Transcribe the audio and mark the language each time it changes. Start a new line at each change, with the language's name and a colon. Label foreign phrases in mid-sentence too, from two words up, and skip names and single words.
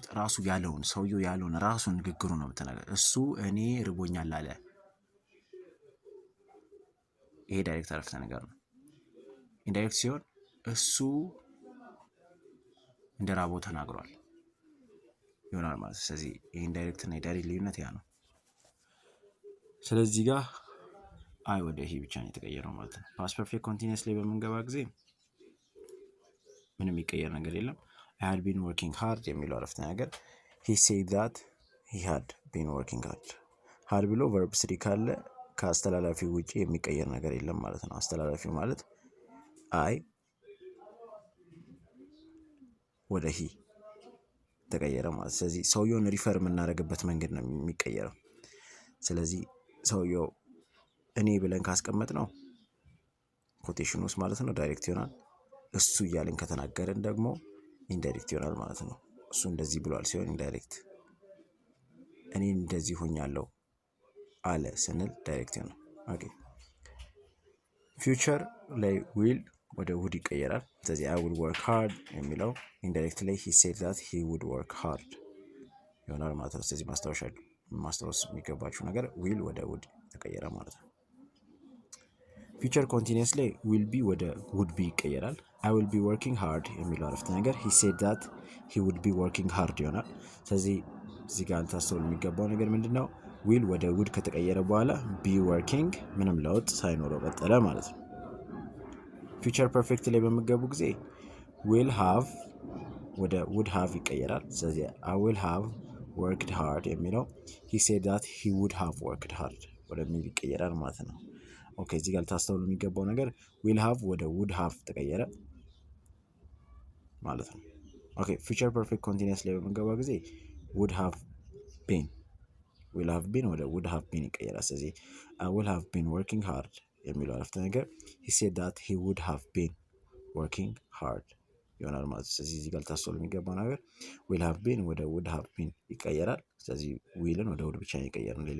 Amharic: ራሱ ያለውን ሰውየው ያለውን ራሱ ንግግሩ ነው የምትናገር። እሱ እኔ ርቦኛል አለ። ይሄ ዳይሬክት አረፍተ ነገር ነው። ኢንዳይሬክት ሲሆን እሱ እንደ ራቦ ተናግሯል ይሆናል ማለት። ስለዚህ ኢንዳይሬክት እና የዳይሬክት ልዩነት ያ ነው። ስለዚህ ጋር አይ ወደ ሂ ብቻ ነው የተቀየረው ማለት ነው።
English: past perfect continuous
Amharic: ላይ በምንገባ ጊዜ ምንም የሚቀየር ነገር የለም።
English: I had been working hard
Amharic: የሚለው አረፍተ ነገር
English: he said that he had been working hard had
Amharic: ብሎ verb 3 ካለ ከአስተላላፊው ውጪ የሚቀየር ነገር የለም ማለት ነው። አስተላላፊው ማለት አይ ወደ ሂ ተቀየረ ማለት። ስለዚህ ሰውየውን ሪፈር የምናደርግበት መንገድ ነው የሚቀየረው። ስለዚህ ሰውየው እኔ ብለን ካስቀመጥ ነው ኮቴሽን ውስጥ ማለት ነው ዳይሬክት ይሆናል። እሱ እያልን ከተናገረን ደግሞ ኢንዳይሬክት ይሆናል ማለት ነው። እሱ እንደዚህ ብሏል ሲሆን ኢንዳይሬክት፣ እኔ እንደዚህ ሆኛለሁ አለ ስንል ዳይሬክት ይሆናል።
English: okay
Amharic: ፊውቸር ላይ ዊል ወደ ውድ ይቀየራል። ስለዚህ
English: I will work hard
Amharic: የሚለው ኢንዳይሬክት ላይ
English: he said that he would work hard
Amharic: ይሆናል ማለት ነው። ስለዚህ ማስታወስ የሚገባችሁ ነገር ዊል ወደ ውድ ተቀየረ ማለት ነው።
English: future continuous
Amharic: ላይ
English: will be
Amharic: ወደ
English: would be
Amharic: ይቀየራል።
English: I will be working hard
Amharic: የሚለው አረፍተ ነገር
English: he said that he would be working hard
Amharic: ይሆናል። ስለዚህ እዚህ ጋር ታስተውሉ የሚገባው ነገር ምንድነው? will ወደ would ከተቀየረ በኋላ
English: be working
Amharic: ምንም ለውጥ ሳይኖረው ቀጠለ ማለት ነው።
English: future perfect
Amharic: ላይ በመገቡ ጊዜ
English: will have
Amharic: ወደ
English: would have
Amharic: ይቀየራል። ስለዚህ
English: I will have worked hard
Amharic: የሚለው
English: he said that he would have worked hard
Amharic: ወደሚል ይቀየራል ማለት ነው። ኦኬ እዚህ ጋር ታስተውሉ የሚገባው ነገር
English: will have
Amharic: ወደ
English: would have
Amharic: ተቀየረ ማለት ነው።
English: okay future perfect continuous
Amharic: ላይ በምንገባ ጊዜ
English: would have been will have been
Amharic: ወደ
English: would have been
Amharic: ይቀየራል። ስለዚህ
English: will have been working hard
Amharic: የሚለው አረፍተ ነገር
English: he said that he would have been working hard
Amharic: ይሆናል ማለት ነው። ስለዚህ እዚህ ጋር ልታስተውሉ የሚገባው ነገር
English: will have been
Amharic: ወደ
English: would have been
Amharic: ይቀየራል። ስለዚህ ዊልን ወደ ውድ ብቻ ይቀየራል፣ ሌላ